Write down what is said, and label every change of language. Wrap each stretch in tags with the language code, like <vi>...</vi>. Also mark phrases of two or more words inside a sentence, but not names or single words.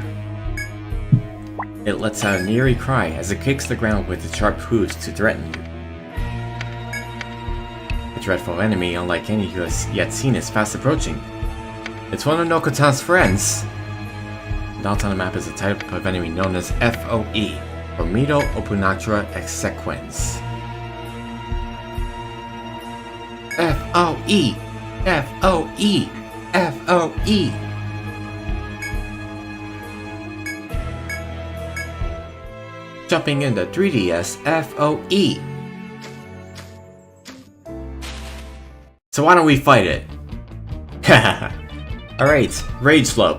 <en>It lets out an eerie cry as it kicks the ground with its sharp hooves to threaten you. A dreadful enemy unlike any you has yet seen is fast approaching. It's one of Nokotan's friends! The dot on the map is a type of enemy known as F.O.E, or Mido Opunatra Exequens. F.O.E! F.O.E! F.O.E! Jumping into 3DS, F.O.E! So why don't we fight it? Alright, Rage Slope.</en>